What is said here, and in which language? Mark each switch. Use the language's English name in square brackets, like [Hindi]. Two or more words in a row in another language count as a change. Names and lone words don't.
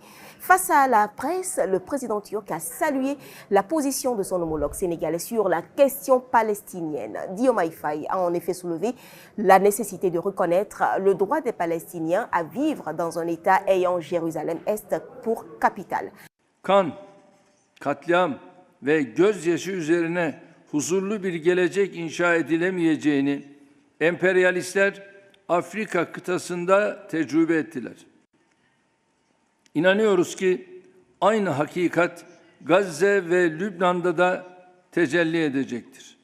[French] Face à la presse, le président turc a salué la position de son homologue sénégalais sur la question palestinienne. Diomaye Faye a en effet soulevé la nécessité de reconnaître le droit des Palestiniens à vivre dans un État ayant Jérusalem-Est pour capitale. [Turkish] Kan, katliam ve gözyaşı üzerine huzurlu bir gelecek inşa edilemeyeceğini emperyalistler Afrika kıtasında tecrübe ettiler. İnanıyoruz ki aynı hakikat Gazze ve Lübnan'da da tecelli edecektir.